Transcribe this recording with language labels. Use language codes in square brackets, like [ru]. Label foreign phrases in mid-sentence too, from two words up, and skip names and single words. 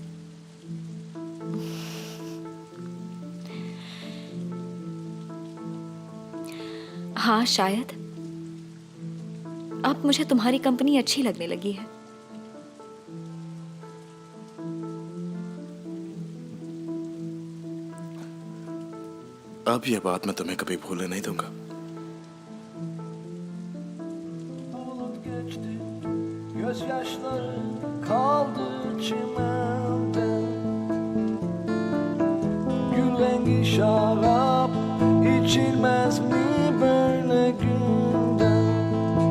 [hi] हाँ शायद। अब मुझे तुम्हारी कंपनी अच्छी लगने लगी है। अब यह बात मैं तुम्हें कभी भूलने नहीं दूंगा। [tr] Gözyaşları kaldı çimende, gül rengi şarap içilmez mi böyle günde?